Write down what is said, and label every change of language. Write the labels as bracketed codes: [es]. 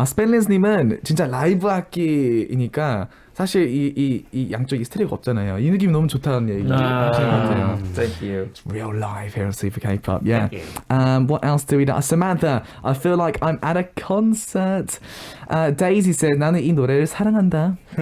[ko] Spenlins님은 진짜 라이브 악기이니까 사실 이 양쪽이 스테레오가 없잖아요. 이 느낌이 너무 좋다는 얘기 하시는 것 같아요. [en] Thank you. It's real live here on Super K-pop. Yeah. Thank you. What else do we know? Samantha, I feel like I'm at a concert. Daisy says, [ko] 나는 이 노래를 사랑한다.